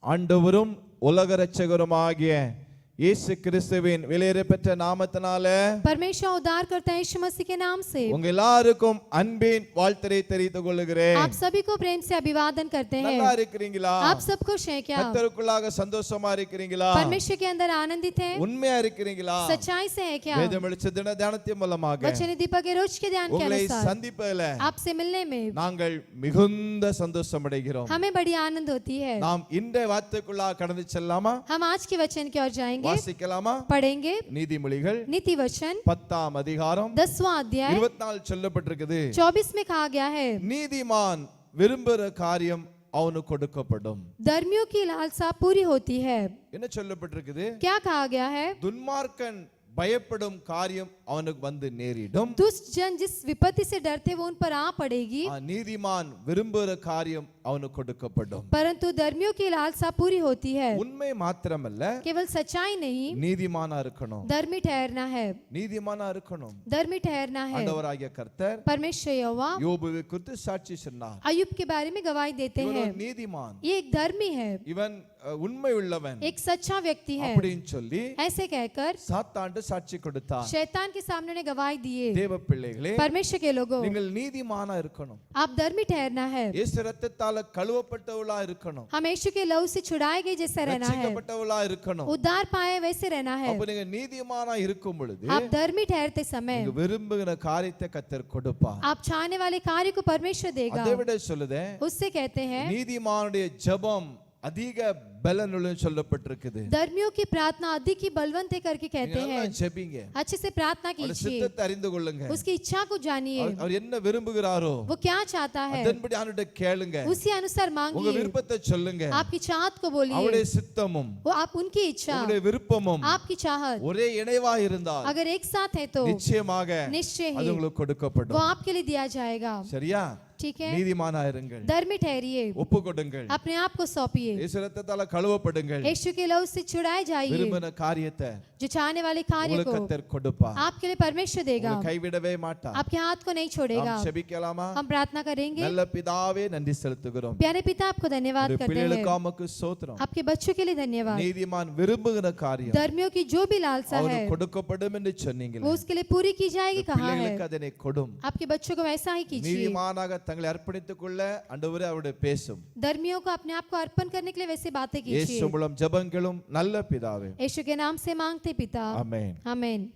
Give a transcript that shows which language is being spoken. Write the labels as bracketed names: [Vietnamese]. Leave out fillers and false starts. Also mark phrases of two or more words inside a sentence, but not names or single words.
[Tamil] ஆண்டவரும் உலக இரட்சகருமாகிய இயேசு கிறிஸ்துவின் விலையேறப்பெற்ற நாமத்தினாலே [Hindi] परमेश्वर उद्धार करता है यीशु मसीह के नाम से [Tamil] உங்க எல்லாருக்கும் அன்பின் வாழ்த்தை தெரிவித்துக் கொள்கிறேன். [Hindi] आप सभी को प्रेम से अभिवादन करते हैं. [Tamil] நல்லா இருக்கீங்களா? [Hindi] आप सब खुश हैं क्या? [Tamil] கர்த்தருக்குள்ளாக சந்தோஷமா இருக்கீங்களா? [Hindi] परमेश्वर के अंदर आनंदित हैं? [Tamil] உண்மையா இருக்கீங்களா? [Hindi] सच्चाई से है क्या? [Tamil] வேதம் வெளிச்ச தின தியானத்தின் மூலமாக [Hindi] वचन दीपक के रोज के ध्यान के [Tamil] உங்களை [Hindi] अनुसार [Tamil] சந்திப்பதிலே [Hindi] आपसे मिलने में [Tamil] நாங்கள் மிகுந்த சந்தோஷம் அடைகிறோம். [Hindi] हमें बड़ी आनंद होती है. [Tamil] நாம் இன்றைய வார்த்தைக்குள்ளாக கடந்து செல்லலாமா? [Hindi] हम आज के वचन की ओर जाएंगे, [Tamil] வாசிக்கலாமா? [Hindi] पढ़ेंगे. [Tamil] நீதிமொழிகள் [Hindi] नीति वचन [Tamil] 10ஆம் அதிகாரம் [Hindi] 10वां अध्याय [Tamil] 24 சொல்லப்பட்டிருக்குது. [Hindi] 24 में कहा गया है, [Tamil] நீதிமான் விரும்புகிற காரியம் அவனுக்கு கொடுக்கப்படும். [Hindi] धर्मियों की लालसा पूरी होती है. [Tamil] என்ன சொல்லப்பட்டிருக்குது? [Hindi] क्या कहा गया है? [Tamil] துன்மார்க்கன் பயப்படும் காரியம் அவனுக்கு வந்து நேரிடும். [Hindi] दुष्ट जन जिस विपत्ति से डरते वो उन पर आ पड़ेगी. [Tamil] நீதிமான் விரும்புகிற காரியம் அவனுக்கு கொடுக்கப்படும். [Hindi] परंतु धर्मियों की लालसा पूरी होती है. [Tamil] உண்மை மாத்திரமல்ல, [Hindi] केवल सच्चाई नहीं, [Tamil] நீதிமானா இருக்கணும். [Hindi] धर्मी ठहरना है. [Tamil] நீதிமானா இருக்கணும். [Hindi] धर्मी ठहरना है. [Tamil] ஆண்டவராகிய கர்த்தர் [Hindi] परमेश्वर यहोवा [Tamil] யோபுவை குறித்து சாட்சி சொன்னார். [Hindi] अय्यूब के बारे में गवाही देते [Tamil] இவன் [Hindi] हैं, [Tamil] ஒரு நீதிமான், [Hindi] ये एक धर्मी है, [Tamil] இவன் உண்மை உள்ளவன் [Hindi] एक सच्चा व्यक्ति है. [Tamil] அப்படின்னு சொல்லி [Hindi] ऐसे कहकर [Tamil] சாத்தாண்டு சாட்சி கொடுத்தார். [Hindi] शैतान के सामने ने गवाही दिए. [Tamil] தேவ பிள்ளைகளே, [Hindi] परमेश्वर के लोगों, [Tamil] நீங்கள் நீதிமானா இருக்கணும். [Hindi] आप धर्मी ठहरना है. [Tamil] இயேசு ரத்தத்தால கழுவப்பட்டவளா இருக்கணும். [Hindi] हम यीशु के लहू से छुड़ाए गए जैसे रहना है, [Tamil] ரட்சிக்கப்பட்டவளா இருக்கணும். [Hindi] उद्धार पाए वैसे रहना है. [Tamil] அப்ப நீங்க நீதிமானா இருக்கும் பொழுது [Hindi] आप धर्मी ठहरते समय [Tamil] நீங்க விரும்புகிற காரியத்தை கர்த்தர் கொடுப்பார். [Hindi] आप चाहने वाले कार्य को परमेश्वर देगा. [Tamil] அதை விட சொல்லுதே, [Hindi] उससे कहते हैं, [Tamil] நீதிமானுடைய ஜெபம் அதிக பலனுள்ள சொல்லப்பட்டிருக்குது. [Hindi] धर्मियों की प्रार्थना अधिक ही बलवंत है करके कहते हैं. [Tamil] ஜெபிங்க, [Hindi] अच्छे से प्रार्थना [Tamil] அவருடைய [Hindi] कीजिए, [Tamil] சித்தத்தை அறிந்து கொள்ளுங்க. [Hindi] उसकी इच्छा को जानिए, [Tamil] அவர் என்ன விரும்புகிறாரோ [Hindi] वो क्या चाहता है [Tamil] அதன்படி அவர்கிட்ட கேளுங்க. [Hindi] उसी अनुसार [Tamil] உங்க [Hindi] मांगिए. [Tamil] விருப்பத்தை சொல்லுங்க. [Hindi] आपकी चाहत को बोलिए, [Tamil] அவருடைய சித்தமும் [Hindi] वो आप उनकी इच्छा, [Tamil] உங்களுடைய விருப்பமும் [Hindi] आपकी चाहत [Tamil] ஒரே இணைவா இருந்தால் [Hindi] अगर एक साथ है तो [Tamil] நிச்சயமாக [Hindi] निश्चय [Tamil] அது [Hindi] ही [Tamil] உங்களுக்கு [Hindi] वो [Tamil] கொடுக்கப்படும். [Hindi] आपके लिए दिया जाएगा. [Tamil] சரியா? [Hindi] ठीक है, [Tamil] நீதிமானா இருங்கள், [Hindi] धर्मी ठहरिए, [Tamil] ஒப்பு கொடுங்கள், [Hindi] अपने आप को सौंपिए, [Tamil] இயேசு ரத்தத்தால கழுவப்படுங்கள். [Hindi] यीशु के लहू से छुड़ाए जाइए. [Tamil] விரும்பின காரியத்தை [Hindi] जो चाहने वाले कार्य [Tamil] உங்களுக்கு [Hindi] को [Tamil] கர்த்தர் கொடுப்பார். [Hindi] आपके लिए परमेश्वर देगा, [Tamil] உங்களை கைவிடவே மாட்டார். [Hindi] आपके हाथ को नहीं छोड़ेगा. [Tamil] நாம் செபிக்கலாமா? [Hindi] हम प्रार्थना करेंगे. [Tamil] நல்ல பிதாவே நன்றி செலுத்துகிறோம். [Hindi] प्यारे पिता, आपको धन्यवाद [Tamil] உம்முடைய [Hindi] करते [Tamil] பிள்ளைகளுக்கு [Hindi] हैं, [Tamil] உமக்கு ஸ்தோத்திரம். [Hindi] आपके बच्चों के लिए धन्यवाद. [Tamil] நீதிமான் விரும்புகிற காரியம் [Hindi] धर्मियों की जो भी लालसा है [Tamil] அவனுக்கு கொடுக்கப்படும் என்று சொன்னீங்களே, [Hindi] वो उसके लिए पूरी की जाएगी कहा है. [Tamil] பிள்ளைகளுக்கு அதனை கொடும். [Hindi] आपके बच्चों को वैसा ही कीजिए. [Tamil] நீதிமானாக தங்களை அர்ப்பணித்துக் கொள்ள ஆண்டவரே அவருடைய பேசும். [Hindi] धर्मियों को अपने आप को अर्पण करने के लिए वैसे बातें [Tamil] இயேசு [Hindi] कीजिए. [Tamil] மூலம் ஜெபங்களும் நல்ல பிதாவே, [Hindi] यीशु के नाम से मांगते पिता, [Tamil] ஆமென். [Hindi] आमीन.